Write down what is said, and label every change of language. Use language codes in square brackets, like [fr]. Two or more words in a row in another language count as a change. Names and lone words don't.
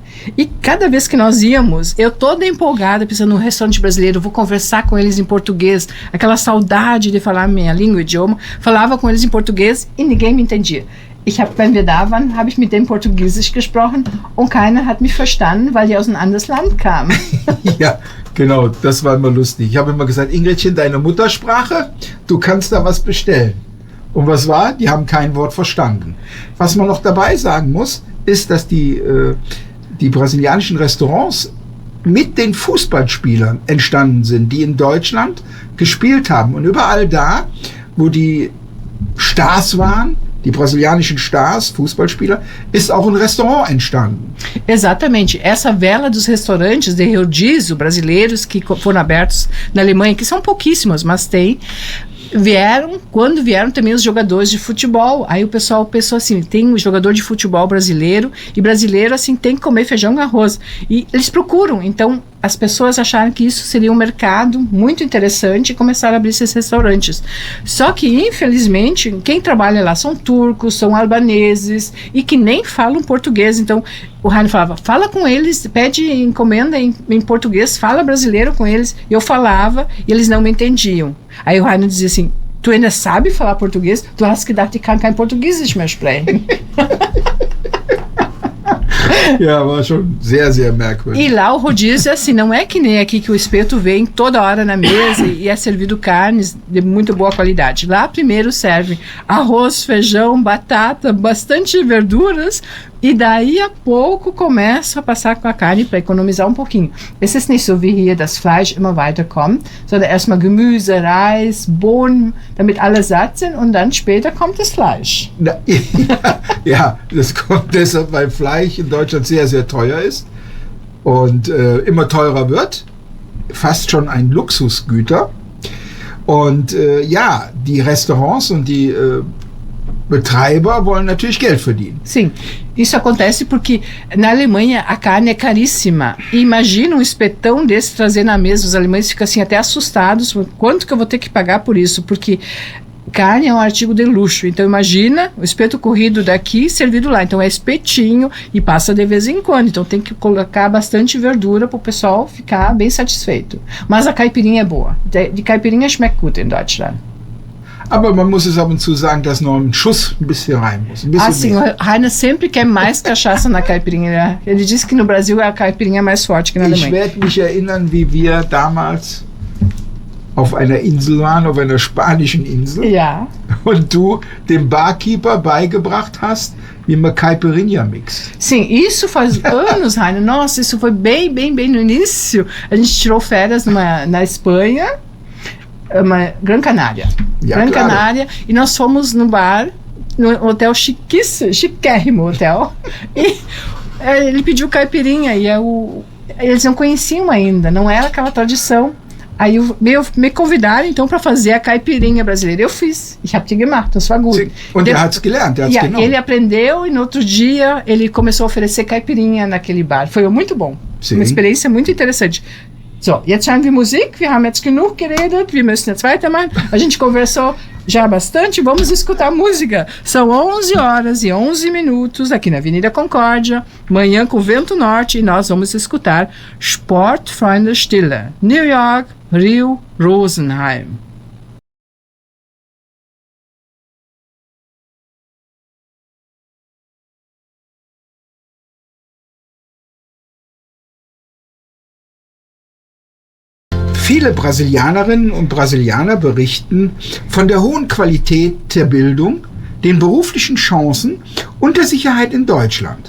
[pt] E cada vez que nós íamos, eu toda empolgada, pensando no restaurante brasileiro, vou conversar com eles em português, aquela saudade de falar minha língua, idioma, falava com eles em português e ninguém me entendia. [de] Wenn wir da waren, habe ich mit dem Portugiesisch gesprochen und keiner hat mich verstanden, weil die aus einem anderen Land kamen. Ja, genau, das war immer lustig. Ich habe immer gesagt, Ingridchen, deine Muttersprache, du kannst da was bestellen. Und was war? Die haben kein Wort verstanden. Was man noch dabei sagen muss, ist, dass die brasilianischen Restaurants mit den Fußballspielern entstanden sind, die in Deutschland gespielt haben. Und überall da, wo die Stars waren, die brasilianischen Stars, Fußballspieler, ist auch ein Restaurant entstanden. [pt] Exatamente. Essa vela dos restaurantes de rodízio brasileiros que foram abertos na Alemanha, que são pouquíssimos, mas tem, quando vieram também os jogadores de futebol. Aí o pessoal pensou assim, tem um jogador de futebol brasileiro, e brasileiro assim tem que comer feijão e arroz. E eles procuram, então as pessoas acharam que isso seria um mercado muito interessante e começaram a abrir esses restaurantes. Só que, infelizmente, quem trabalha lá são turcos, são albaneses e que nem falam português. Então, o Rainer falava, fala com eles, pede encomenda em português, fala brasileiro com eles. E eu falava e eles não me entendiam. Aí o Rainer dizia assim, tu ainda sabe falar português? [de] Du hast gedacht, ich kann kein Portugiesisch mehr sprechen. Ja, war schon sehr, sehr merkwürdig. [pt] E lá o rodízio, assim, não é que nem aqui que o espeto vem toda hora na mesa e é servido carnes de muito boa qualidade. Lá primeiro serve arroz, feijão, batata, bastante verduras e daí a pouco começa a passar com a carne para economizar um pouquinho. [de] Es ist nicht so wie hier das Fleisch immer weiter kommt, sondern erstmal Gemüse, Reis, Bohnen, damit alle satt sind und dann später kommt das Fleisch. Ja, das kommt deshalb, weil Fleisch in Deutschland sehr, sehr teuer ist und immer teurer wird, fast schon ein Luxusgüter. Und die Restaurants und die Betreiber wollen natürlich Geld verdienen. [pt] Sim, isso acontece porque na Alemanha a carne é caríssima. E imagina um espetão desse trazer na mesa, os alemães ficam assim até assustados, quanto que eu vou ter que pagar por isso? Porque carne é um artigo de luxo, então imagina o espeto corrido daqui servido lá, então é espetinho e passa de vez em quando, então tem que colocar bastante verdura para o pessoal ficar bem satisfeito. Mas a caipirinha é boa, [de] die Caipirinha schmeckt gut in Deutschland. Aber man muss es ab und zu sagen, dass noch ein Schuss ein bisschen rein muss. [pt] Sim, o Rainer sempre quer mais cachaça na caipirinha. Ele disse que no Brasil a caipirinha é mais forte que na Alemanha. [de] Ich werde mich erinnern, wie wir damals auf einer Insel waren, auf einer spanischen Insel. Ja. Und du dem Barkeeper beigebracht hast, wie man Caipirinha mixt. [pt] Sim, isso faz anos, Rainer. Nossa, isso foi bem no início. A gente tirou férias na Espanha, Gran Canária. Claro. Canária, e nós fomos no bar, no hotel chiquérrimo hotel, e ele pediu caipirinha, e eles não conheciam ainda, não era aquela tradição. Aí me convidaram então para fazer a caipirinha brasileira. Eu fiz. [de] Ich habe die gemacht, das war gut. Sim. Und er hat's gelernt, [pt] ele aprendeu e no outro dia ele começou a oferecer caipirinha naquele bar. Foi muito bom. Sim. Uma experiência muito interessante. [de] So, jetzt hören wir Musik. Wir haben jetzt genug geredet. Wir müssen jetzt weitermachen. [pt] A gente conversou já bastante. Vamos escutar música. São 11h11 aqui na Avenida Concórdia. Manhã com vento norte. E nós vamos escutar Sportfreunde Stille. New York, Rio, Rosenheim. [de] Viele Brasilianerinnen und Brasilianer berichten von der hohen Qualität der Bildung, den beruflichen Chancen und der Sicherheit in Deutschland.